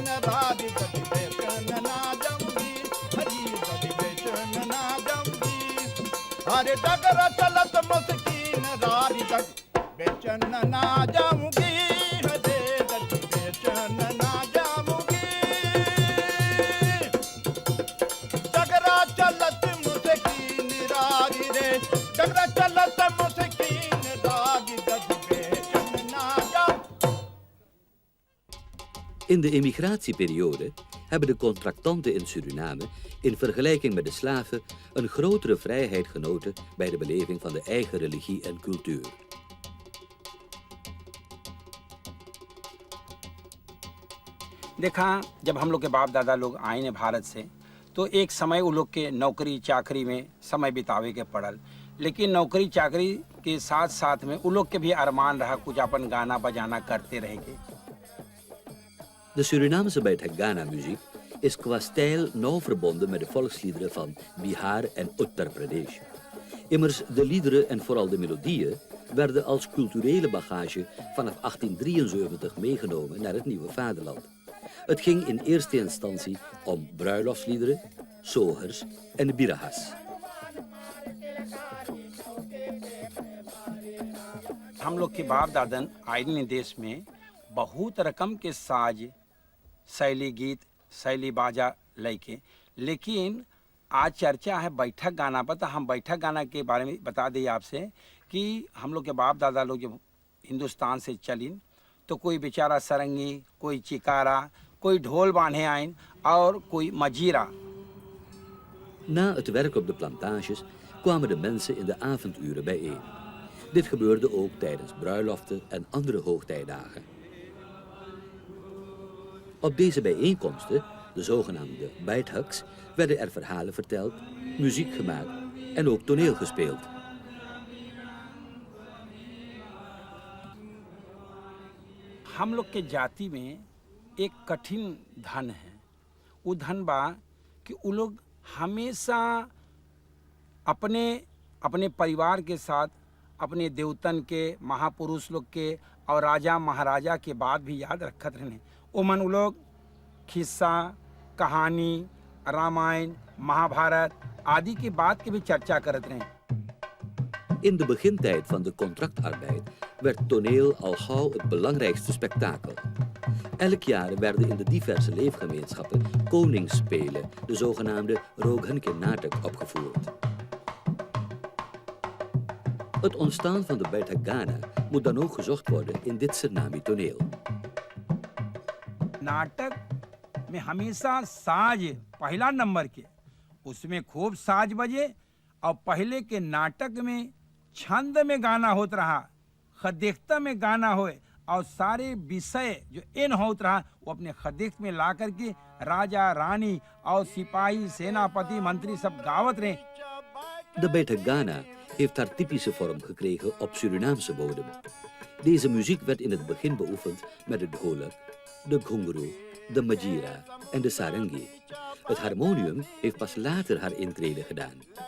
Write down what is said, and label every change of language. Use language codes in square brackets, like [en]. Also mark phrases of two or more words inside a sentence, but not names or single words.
[hns] राज कभी बेचन ना जाऊंगी हरी कभी बेचन ना जाऊंगी अरे तगड़ा चलत मुस्कीन राज कभी बेचन ना जाऊंगी हरे कभी बेचन ना जाऊंगी तगड़ा चलत मुस्कीन राज रे तगड़ा चलत मुस्कीन राज [nl] In de emigratieperiode hebben de contractanten in Suriname in vergelijking met de slaven een grotere vrijheid genoten bij de beleving van de eigen religie en cultuur. [hns] देखा जब हम लोग के बाप दादा लोग आए ने भारत से तो एक समय वो लोग के नौकरी चाकरी में समय बितावे के पड़ल, लेकिन नौकरी चाकरी के साथ साथ में वो लोग के भी अरमान रहा कुछ अपन गाना बजाना करते रहेंगे. [nl] De Surinaamse Baith Gana muziek is qua stijl nauw verbonden met de volksliederen van Bihar en Uttar Pradesh. Immers de liederen en vooral de melodieën werden als culturele bagage vanaf 1873 meegenomen naar het nieuwe vaderland. Het ging in eerste instantie om bruiloftsliederen, sogers en birahas. [hns] हम लोग के बाप दादन आइडनी देश में बहुत रकम के साज शैली गीत, शैली बाजा लय के। लेकिन आज चर्चा है बैठक गाना पर, तो हम बैठक गाना के बारे में बता दें आपसे कि हम लोग के बाप दादा लोग जब हिंदुस्तान से चलिन तो कोई बेचारा सरंगी, कोई चिकारा, कोई ढोल बांधे आइन और कोई मजीरा। [nl] Na het werk op de plantages kwamen de mensen in de avonduren bijeen. Dit gebeurde ook tijdens bruiloften en andere hoogtijdagen. Op deze bijeenkomsten, de zogenaamde Beithuks, werden er verhalen verteld, muziek gemaakt en ook toneel gespeeld. [hns] हम लोग के जाति में एक कठिन धन है। वो धन बा कि वो लोग हमेशा अपने अपने परिवार के साथ अपने देवतन के, महापुरुष लोग के और राजा महाराजा के बात भी याद रखत रहने। वो मन वो लोग खिस्सा, कहानी, रामायण, महाभारत आदि की बात की भी चर्चा करत रहे। [nl] In de begintijd van de contractarbeid werd toneel al gauw het belangrijkste spektakel. Elk jaar werden in de diverse leefgemeenschappen koningsspelen, de zogenaamde Roghenke Natak, opgevoerd. Het ontstaan van de Beit Hagana moet dan ook gezocht worden in dit Sernami toneel. [hns] नाटक में हमेशा साज पहला नंबर के, उसमें खूब साज बजे और पहले के नाटक में छंद में गाना होत रहा, खदेख्ता में गाना होए और सारे विषय जो इन होत रहा वो अपने खदेख्त में ला करके राजा रानी और सिपाही, सेनापति, मंत्री सब गावत रहे। [nl] De Beit Hagana heeft haar typische vorm gekregen op Surinaamse bodem. Deze muziek werd in het begin beoefend met de dholak, de ghungroe, de majira en de sarangi. Het harmonium heeft pas later haar intrede gedaan.